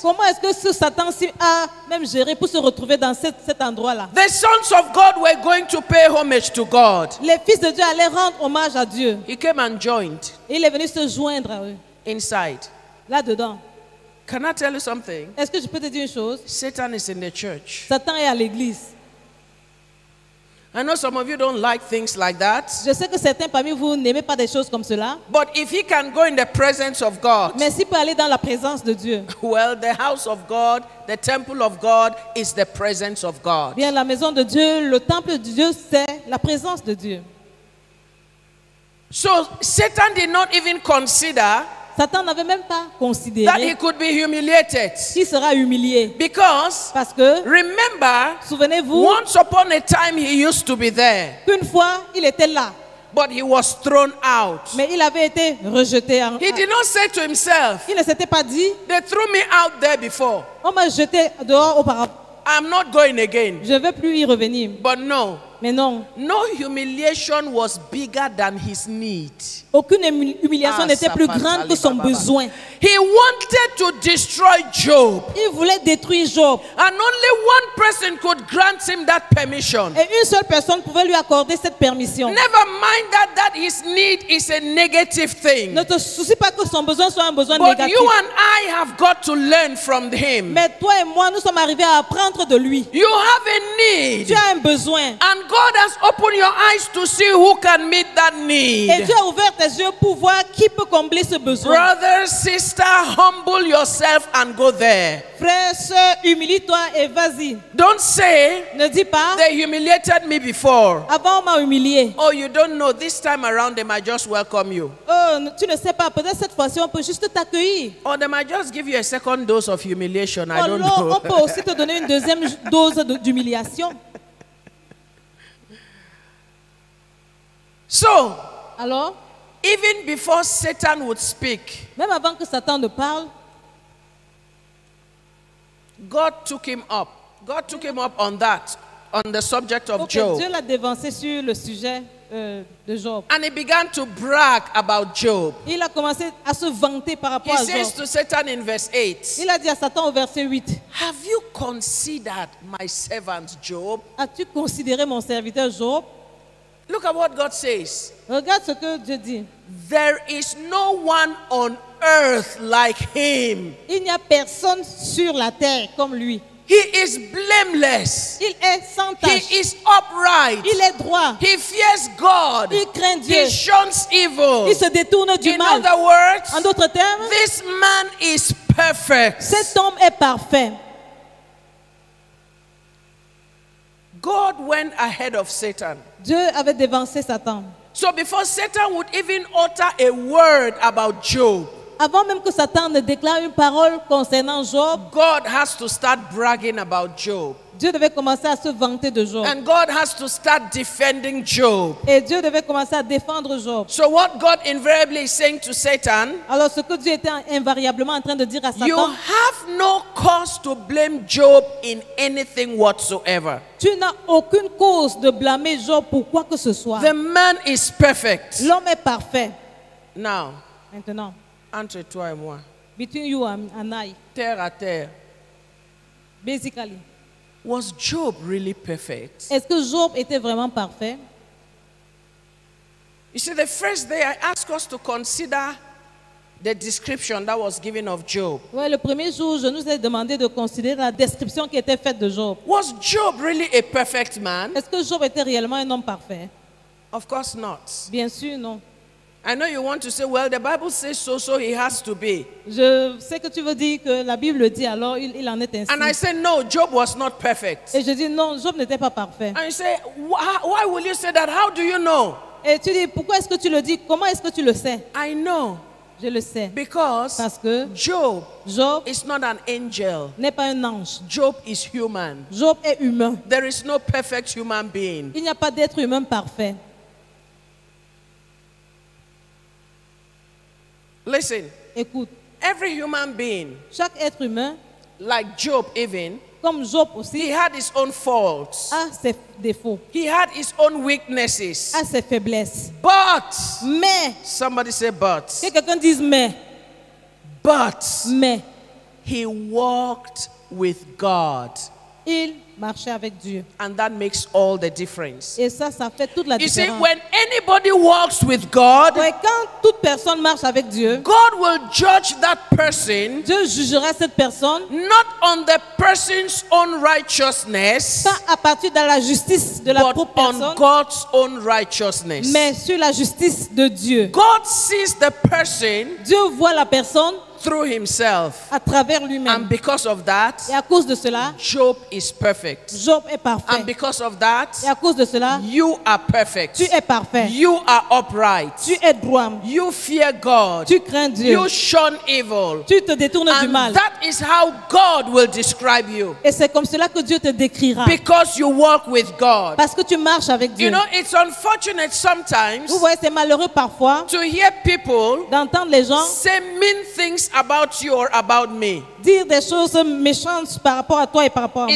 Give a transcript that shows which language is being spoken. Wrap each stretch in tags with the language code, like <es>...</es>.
<fr>comment est-ce que ce Satan a même géré pour se retrouver dans cet endroit-là?</fr> <en>The sons of God were going to pay homage to God.</en> <fr>Les fils de Dieu allaient rendre hommage à Dieu.</fr> <en>He came and joined</en> <fr>Et il est venu se joindre à eux,</fr> <en>inside.</en> <fr>là-dedans.</fr> <en>Can I tell you something?</en> <fr>Est-ce que je peux te dire une chose?</fr> <en>Satan is in the church.</en> <fr>Satan est à l'église.</fr> <en>I know some of you don't like things like that.</en> <fr>Je sais que certains parmi vous n'aimez pas des choses comme cela.</fr> <en>But if he can go in the presence of God,</en> <fr>Mais s'il peut aller dans la présence de Dieu,</fr> <en>well, the house of God, the temple of God is the presence of God.</en> <fr>bien la maison de Dieu, le temple de Dieu, c'est la présence de Dieu.</fr> <en>So Satan did not even consider</en> <fr>Satan n'avait même pas</fr> <en>that he</en> <fr>considéré</fr> <en>could be humiliated.</en> <fr>qu'il sera humilié.</fr> <en>Because,</en> <fr>Parce que,</fr> <en>remember,</en> <fr>souvenez-vous,</fr> <en>once upon a time he used to be there,</en> <fr>qu'une fois, il était là,</fr> <en>but he was thrown out.</en> <fr>mais il avait été rejeté.</fr> <en>He did not say to himself,</en> <fr>Il ne s'était pas dit,</fr> <en>they threw me out there before.</en> <fr>on m'a jeté dehors auparavant.</fr> <en>I'm not going again.</en> <fr>Je ne veux plus y revenir.</fr> <en>But no,</en> <fr>Mais non,</fr> <en>no humiliation was bigger than his need.</en> <fr>aucune humiliation n'était plus grande que son besoin.</fr> <en>He wanted to destroy Job.</en> <fr>Il voulait détruire Job.</fr> <en>And only one person could grant him that permission.</en> <fr>Et une seule personne pouvait lui accorder cette permission.</fr> <en>Never mind that his need is a negative thing.</en> <fr>Ne te soucie pas que son besoin soit un besoin</fr> <en>But</en> <fr>négatif.</fr> <en>you and I have got to learn from him.</en> <fr>Mais toi et moi, nous sommes arrivés à apprendre de lui.</fr> <en>You have a need.</en> <fr>Tu as un besoin.</fr> <en>And God has opened your eyes to see who can meet that</en> <fr>Et</fr> <en>need.</en> <fr>Dieu a ouvert tes yeux pour voir qui peut combler ce besoin.</fr> <en>Brother, sister, humble yourself and go there.</en> <fr>Frère, sœur, humilie-toi et vas-y.</fr> <en>Don't say,</en> <fr>Ne dis pas,</fr> <en>they humiliated me before.</en> <fr>avant on m'a humilié.</fr> <en>Oh, you don't know. This time around, they might just welcome you.</en> <fr>Oh, tu ne sais pas, peut-être cette fois-ci on peut juste t'accueillir.</fr> <en>Or they might just give you a second dose of humiliation. I don't</en> <fr>Alors,</fr> <en>know.</en> <fr>on peut aussi te donner une deuxième dose d'humiliation.</fr> <en>So,</en> <fr>Alors,</fr> <en>even before Satan would speak,</en> <fr>même avant que Satan ne parle,</fr> <en>God took him up. God took him up on that, on the subject of ok, Job.</en> <fr>Dieu l'a dévancé sur le sujet de Job.</fr> <en>And he began to brag about Job.</en> <fr>Il a commencé à se vanter par rapport</fr> <en>He</en> <fr>à</fr> <en>says</en> <fr>Job.</fr> <en>to Satan in verse 8,</en> <fr>Il a dit à Satan au verset 8,</fr> <en>have you considered my servant Job?</en> <fr>as-tu considéré mon serviteur Job?</fr> <en>Look at what God says.</en> <fr>Regarde ce que Dieu dit.</fr> <en>There is no one on earth like him.</en> <fr>Il n'y a personne sur la terre comme lui.</fr> <en>He is blameless.</en> <fr>Il est sans</fr> <en>He</en> <fr>tache.</fr> <en>is upright.</en> <fr>Il est droit.</fr> <en>He fears God.</en> <fr>Il craint Dieu.</fr> <en>He shuns evil.</en> <fr>Il se détourne du</fr> <en>In</en> <fr>mal.</fr> <en>other words,</en> <fr>En d'autres termes,</fr> <en>this man is perfect.</en> <fr>cet homme est parfait.</fr> <en>God went ahead of Satan.</en> <fr>Dieu avait dévancé Satan.</fr> <en>So before Satan would even utter a word about Job,</en> <fr>Avant même que Satan ne déclare une parole concernant Job,</fr> <en>God has to start bragging about Job.</en> <fr>Dieu devait commencer à se vanter de Job.</fr> <en>And God has to start defending Job.</en> <fr>Et Dieu devait commencer à défendre Job.</fr> <en>So what God invariably is saying to Satan,</en> <fr>Alors ce que Dieu était invariablement en train de dire à</fr> <en>you</en> <fr>Satan,</fr> <en>have no cause to blame Job in anything whatsoever.</en> <fr>tu n'as aucune cause de blâmer Job pour quoi que ce soit.</fr> <en>The man is perfect.</en> <fr>L'homme est parfait.</fr> <en>Now,</en> <fr>Maintenant, entre toi et moi,</fr> <en>between you and I,</en> <fr>terre à terre,</fr> <en>basically, was Job really perfect?</en> <fr>est-ce que Job était vraiment parfait?</fr> <en>You see, the first day I asked us to consider the description that was given of Job.</en> <fr>Ouais, le premier jour, je nous ai demandé de considérer la description qui était faite de Job.</fr> <en>Was Job really a perfect man?</en> <fr>Est-ce que Job était réellement un homme parfait?</fr> <en>Of course not.</en> <fr>Bien sûr, non.</fr> <en>I know you want to say, well, the Bible says so, so he has to be.</en> <fr>Je sais que tu veux dire que la Bible dit, alors il en est ainsi.</fr> <en>And I say, no, Job was not perfect.</en> <fr>Et je dis, non, Job n'était pas parfait.</fr> <en>And you say, why will you say that? How do you know?</en> <fr>Et tu dis, pourquoi est-ce que tu le dis? Comment est-ce que tu le sais?</fr> <en>I know.</en> <fr>Je le sais.</fr> <en>Because</en> <fr>Parce que</fr> <en>Job</en> <fr>Job</fr> <en>is not an angel.</en> <fr>n'est pas un ange.</fr> <en>Job is human.</en> <fr>Job est humain.</fr> <en>There is no perfect human being.</en> <fr>Il n'y a pas d'être humain parfait.</fr> <en>Listen,</en> <fr>Écoute,</fr> <en>every human being,</en> <fr>chaque être humain,</fr> <en>like Job even,</en> <fr>comme Job</fr> <en>he</en> <fr>aussi,</fr> <en>had his own faults.</en> <fr>a ses défauts,</fr> <en>He had his own weaknesses.</en> <fr>a ses faiblesses.</fr> <en>But,</en> <fr>Mais,</fr> <en>somebody say but,</en> <fr>que quelqu'un dise mais,</fr> <en>but, he walked with God.</en> <fr>il marchait avec Dieu.</fr> <en>And that makes all the difference.</en> <fr>Et ça fait toute la</fr> <en>You see,</en> <fr>différence.</fr> <en>when anybody walks with God,</en> <fr>Ouais, quand toute personne marche avec Dieu,</fr> <en>God will judge that person</en> <fr>Dieu jugera cette personne</fr> <en>not on the person's own righteousness,</en> <fr>pas à partir de la justice de la</fr> <en>but</en> <fr>propre</fr> <en>on</en> <fr>personne,</fr> <en>God's own righteousness.</en> <fr>mais sur la justice de Dieu.</fr> <en>God sees the person</en> <fr>Dieu voit la personne</fr> <en>through himself.</en> <fr>à travers</fr> <en>And</en> <fr>lui-même.</fr> <en>because of that,</en> <fr>Et à cause de cela,</fr> <en>Job is perfect.</en> <fr>Job est parfait.</fr> <en>And because of that,</en> <fr>Et à cause de cela,</fr> <en>you are perfect.</en> <fr>tu es parfait.</fr> <en>You are upright.</en> <fr>Tu es droit.</fr> <en>You fear God.</en> <fr>Tu crains Dieu.</fr> <en>You shun evil.</en> <fr>Tu te détournes du</fr> <en>And</en> <fr>mal.</fr> <en>that is how God will describe you.</en> <fr>Et c'est comme cela que Dieu te décrira.</fr> <en>Because you walk with God.</en> <fr>Parce que tu marches avec Dieu.</fr> <en>You know, it's unfortunate sometimes</en> <fr>Vous voyez, c'est malheureux parfois</fr> <en>to hear people</en> <fr>d'entendre les gens</fr> <en>say mean things about you or about me.</en> <fr>dire des choses méchantes par rapport à toi et par rapport à moi.</fr>